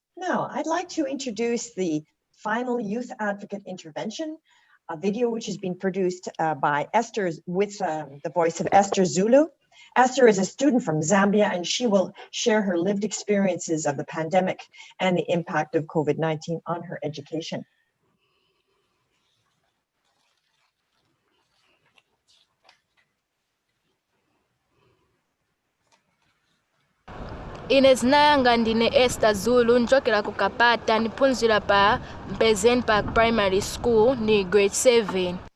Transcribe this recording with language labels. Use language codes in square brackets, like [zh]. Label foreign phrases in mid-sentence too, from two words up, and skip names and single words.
[en] Now, I'd like to introduce the final Youth Advocate Intervention, a video which has been produced by Esther with the voice of Esther Zulu. Esther is a student from Zambia, and she will share her lived experiences of the pandemic and the impact of COVID-19 on her education. [ny] Ine zina yanga ndine Esther Zulu njokera ku Kapata niphunzira pa Mpezen Park Primary School ni grade 7.